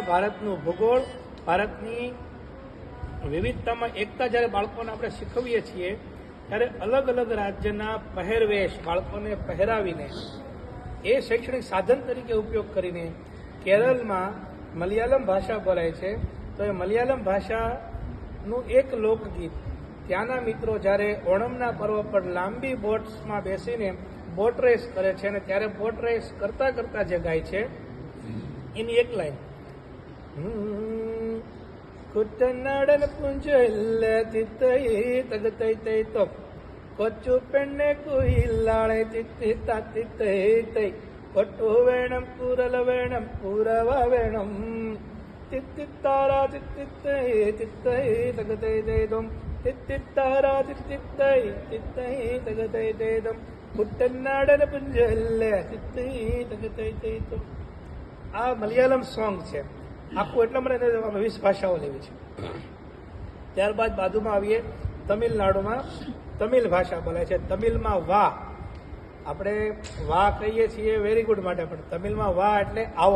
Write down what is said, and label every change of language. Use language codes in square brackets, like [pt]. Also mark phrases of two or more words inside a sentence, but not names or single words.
[gu] ભારતનું ભૂગોળ, ભારતની વિવિધતામાં એકતા જ્યારે બાળકોને આપણે શીખવીએ છીએ ત્યારે અલગ અલગ રાજ્યના પહેરવેશ બાળકોને પહેરાવીને એ શૈક્ષણિક સાધન તરીકે ઉપયોગ કરીને કેરળમાં મલયાલમ ભાષા બોલાય છે તો એ મલયાલમ ભાષાનું એક લોકગીત ત્યાંના મિત્રો જ્યારે ઓણમના પર્વ પર લાંબી બોટ્સમાં બેસીને [en] boat race [gu] કરે છે અને ત્યારે [en] boat race [gu] કરતા કરતા જે ગાય છે એની એક લાઈન [ml] കുട്ടനാടൻ പുഞ്ചില്ല തിത്തൈ തകത്തൈ തൈത്തോ കൊച്ചു പെണ്ണെ കുയിലാളെ തിത്തി തത്തിത്തൈ തൈ കൊട്ടു വേണം കുരല വേണം കുരവ വേണം തിത്തിത്താര തിത്തിത്തൈ തിത്തൈ തകതൈ തൈതം തിത്തിത്താര തിത്തിത്തൈ തിത്തൈ തകതൈ തൈതം കുട്ടനാടൻ പുഞ്ചില്ല തിത്തൈ തകതൈ തൈതോ [gu] આ મલયાલમ સોંગ છે આખું એટલા માટે 20 ભાષાઓ લેવી છે. ત્યારબાદ બાજુમાં આવીએ તમિલનાડુમાં તમિલ ભાષા બોલાય છે. તમિલમાં વાહ આપણે વાહ કહીએ છીએ [en] very good [gu] માટે, પણ તમિલમાં વાહ એટલે આવો.